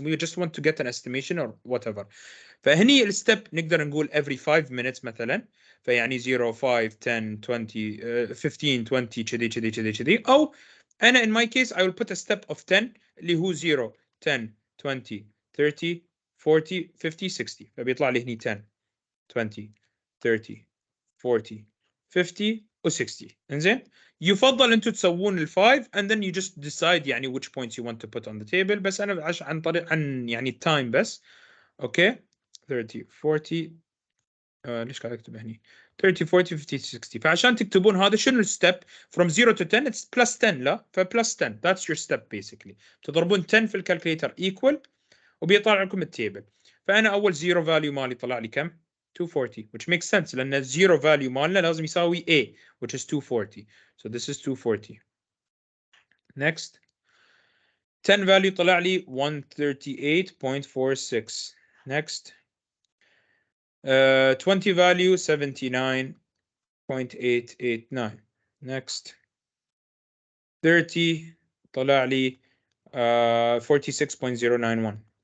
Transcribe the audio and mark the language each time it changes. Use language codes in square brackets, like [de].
[en] We just want to get an estimation or whatever. [ar] فهني الستep نقدر نقول [en] every 5 minutes [ar] مثلا. فيعني 0 5 10 20 15 20 كذي أو أنا [en] in my case I will put a step of 10 [ar] اللي هو 0 10 20 30 40 50 60. فبيطلع لي هني 10 20 30 40 50 و60. انزين, يفضل انتم تسوون ال5 [en] and then you just decide [ar] يعني [en] which points you want to put on the table. [ar] بس انا عن طريق عن يعني التايم بس. اوكي, 30 40 ليش قاعد اكتب هني 30 40 50 60. فعشان تكتبون هذا شنو الستep [en] from 0 to 10 it's plus 10. [ar] لا, فبلس 10 [en] that's your step basically. [ar] تضربون 10 في الكالكوليتر equal وبيطلع لكم التيبل. فانا اول 0 value مالي طلع لي كم؟ 240, [en] which makes sense [ar] لأن zero value مالنا لازم يساوي A, [en] which is 240. So this is 240. Next, 10 value [ar] طلع لي [en] 138.46. Next, 20 value 79.889. Next, 30 [ar] طلع لي [en] 46.091.